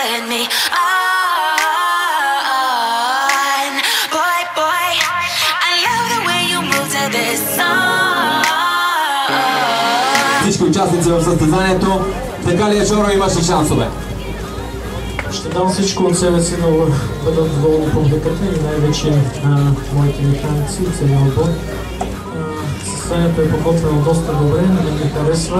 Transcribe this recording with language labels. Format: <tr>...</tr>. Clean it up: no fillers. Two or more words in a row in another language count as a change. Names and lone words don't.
<en>me on. Boy, boy, I love the way you move to this song.</en> <bg>Всички участници в състезанието, така ли е, Жоро, имаш ли шансове? Ще дам всичко от себе си да бъдат доволни публиката и най-вече моите механици и целият отбор. Състезанието е подготвено доста добре, на мен ми харесва.</bg>